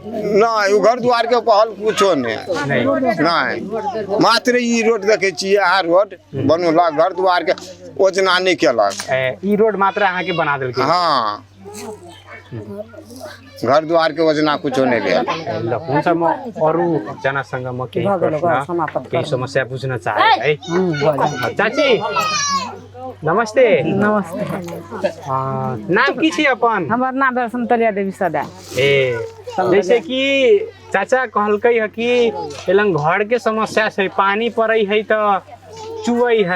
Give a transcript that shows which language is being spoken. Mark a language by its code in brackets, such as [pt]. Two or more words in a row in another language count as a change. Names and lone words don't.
[mai] नहीं घर द्वार के पहल कुछो नहीं, मात्र ई रोड देखे छियै, आ रोड बनौलक, घर द्वार के योजना नहीं केलक। ई रोड मात्र अहाँ के बना देलकै। हाँ घर द्वार के योजना कुछो नहीं भेल। [ne] हुन्छ म अरू जनासँग म केही प्रश्न केही समस्या बुझ्न चाहे है। [mai] चाची नमस्ते। नमस्ते। नाम की छी अपन? हमर नाम है संतरिया देवी सदा। जैसे कि चाचा कहलकै है कि एलंग घर के समस्या छै, पानी पड़ै है तो चुवै है।